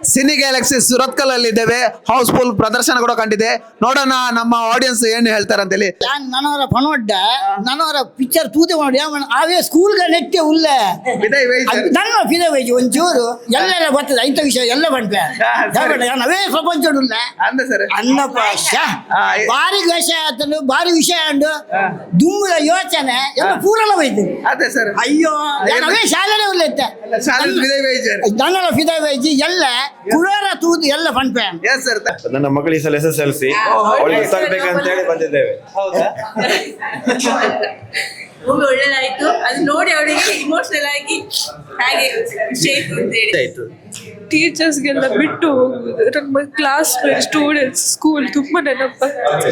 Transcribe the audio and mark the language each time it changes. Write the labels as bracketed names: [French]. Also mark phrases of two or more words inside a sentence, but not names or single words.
[Kannada] ಸಿನಿ ಗ್ಯಾಲಕ್ಸಿ ಸುರತ್ಕಲ್ ಅಲ್ಲಿ ಇದ್ದೇವೆ. ಹೌಸ್ಫುಲ್ ಪ್ರದರ್ಶನ ಕೂಡ ಕಂಡಿದೆ. ನೋಡೋಣ ನಮ್ಮ ಆಡಿಯನ್ಸ್ ಏನು ಹೇಳ್ತಾರೆ ಅಂತೇಳಿ. [Tulu] ನನವರ ಪಣೊಡ್ಡ ನನವರ ಪಿಕ್ಚರ್ ತೂತೆ ಮಾಡಿ ಅವೇ ಸ್ಕೂಲ್ಗ ನೆಟ್ಟೆ ಉಳ್ಳೆ ನನ್ನ ಫಿದೆ ವೈಜಿ ಒಂಚೂರು ಎಲ್ಲೆಲ್ಲ ಬರ್ತದೆ ಐತ ವಿಷಯ ಎಲ್ಲ ಬಂದ್ಪೆ ಅವೇ ಪ್ರಪಂಚ ಉಳ್ಳೆ ಅನ್ನಪ್ಪ ಭಾರಿ ವಿಷಯ ಆತನು ಭಾರಿ ವಿಷಯ ಅಂಡು ದುಮ್ಮದ ಯೋಚನೆ ಎಲ್ಲ ಪೂರಣ ಬೈತು. ಅಯ್ಯೋ ಅವೇ ಶಾಲೆನೇ ಉಳ್ಳೆತ್ತೆ ನನ್ನೆಲ್ಲ ಫಿದೆ ವೈಜಿ ಎಲ್ಲ ಕುಳಾರ ತೂದು ಎಲ್ಲ ಬಂದ್ಪೆ. [Kannada] ನನ್ನ ಮಗಳಿಗೆ ಸಲ SSLC ಅವಳಿಗೆ ಗೊತ್ತಾಗ್ಬೇಕಂತ ಹೇಳಿ ಬಂದಿದ್ದೇವೆ. ಮೂವಿ ಒಳ್ಳೆದಾಯ್ತು. ಅದು ನೋಡಿ ಅವಳಿಗೆ ಇಮೋಷನಲ್ ಆಗಿ ಹಾಗೆ ಆಯ್ತು. ಟೀಚರ್ಸ್ಗೆಲ್ಲ ಬಿಟ್ಟು ಹೋಗುದು, ನಮ್ಮ ಕ್ಲಾಸ್ ಸ್ಟೂಡೆಂಟ್ಸ್ ಸ್ಕೂಲ್ ತುಂಬಾ ನೆನಪಾಗ್ತದೆ.